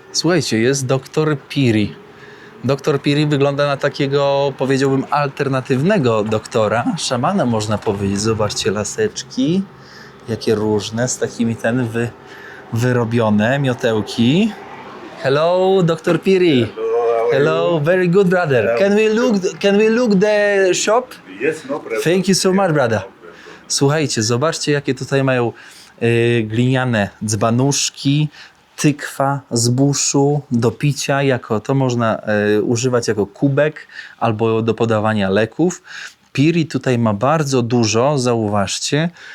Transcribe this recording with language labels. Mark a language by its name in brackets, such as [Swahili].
[Polish] Słuchajcie, jest Dr. Piri. Dr. Piri wygląda na takiego, powiedziałbym, alternatywnego doktora. Szamana można powiedzieć. Zobaczcie, laseczki. Jakie różne, z takimi wyrobione miotełki. [English] Hello, Dr. Piri. Hello, very good brother. Can we look the shop? Yes, no problem. Thank you so much, brother. [Polish] Słuchajcie, zobaczcie, jakie tutaj mają gliniane dzbanuszki, tykwa z buszu do picia, to można używać jako kubek albo do podawania leków. Piri tutaj ma bardzo dużo, zauważcie,